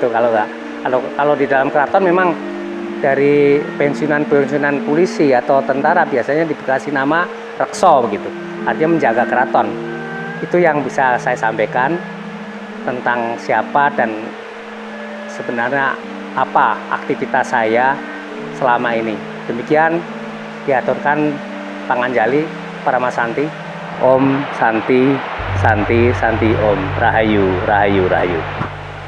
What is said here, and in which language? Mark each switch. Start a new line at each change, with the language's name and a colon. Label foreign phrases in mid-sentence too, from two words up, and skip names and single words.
Indonesian: Kalau di dalam keraton memang dari pensiunan polisi atau tentara biasanya dikasih nama Rekso begitu, artinya menjaga keraton. Itu yang bisa saya sampaikan tentang siapa dan sebenarnya apa aktivitas saya selama ini. Demikian diaturkan
Balinese: Panganjali Paramasanti.
Sanskrit: Om Santi Santi Santi Om.
Javanese: Rahayu Rahayu Rahayu.